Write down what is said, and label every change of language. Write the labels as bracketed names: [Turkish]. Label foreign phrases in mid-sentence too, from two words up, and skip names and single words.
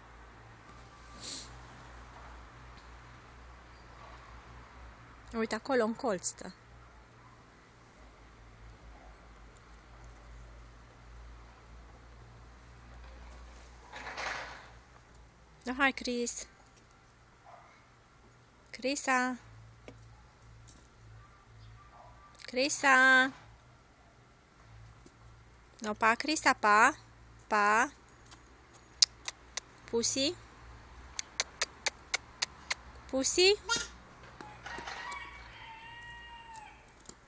[Romanian] Uite, acolo în colț stă. No, hai, Chris. Crisa. Crisa. No, pa, Crisa, pa. Pa. Pussy. Pussy.